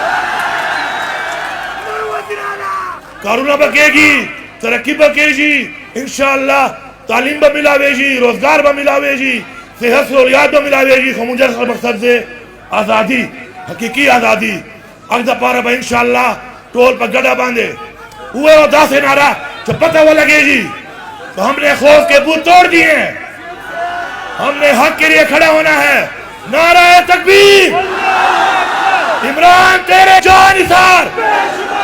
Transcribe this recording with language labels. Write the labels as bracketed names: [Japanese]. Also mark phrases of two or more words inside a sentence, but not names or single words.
[Pashto] کارونه به کېږي ترقي به کېږي انشاءالله تعلیم به ملاویږي روزګار به ملاویږي صحت سہولیات به ملاویږي خو مونږ مقصد دی آزادی حقیقی آزادی حق دپاره به انشاءالله ټول په ګډه باندې ووایو داسې نعره چې پته ولګېږي [Urdu] تو ہم نے خوف کے بت توڑ دیے ہیں ہم نے حق کے لیے کھڑا ہونا ہے نعرہ تکبیر عمران تیرے جان نثار